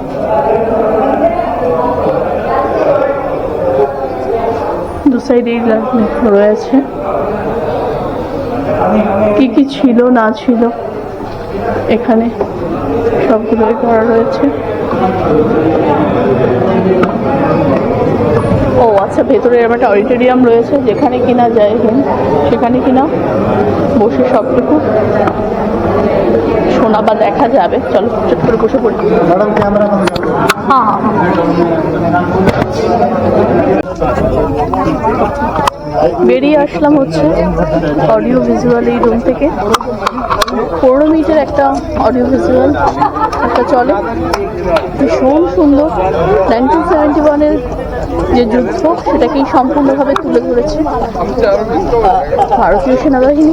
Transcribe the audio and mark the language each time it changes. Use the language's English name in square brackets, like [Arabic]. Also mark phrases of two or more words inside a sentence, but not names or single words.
[Bangla] দু সাইডেই রয়েছে কি কি ছিল না ছিল, এখানে সবগুলোই করা রয়েছে। ও আচ্ছা, ভেতরে এরকম একটা অডিটোরিয়াম রয়েছে, যেখানে কিনা যায় সেখানে কিনা বসে সবটুকু শোনা বা দেখা যাবে। চলো চট করে বসে পড়ি। [English] madam camera [Hindi] बंद कर दो। हाँ हाँ हाँ। [Bangla] বেরিয়ে আসলাম হচ্ছে [English] audio visual [Bangla] এই রুম থেকে। 15 মিনিটের একটা [English] audio visual [Bangla] একটা চলে, ভীষণ সুন্দর। 1971-এর যে যুদ্ধ সেটাকেই সম্পূর্ণভাবে তুলে ধরেছে ভারতীয় সেনাবাহিনী।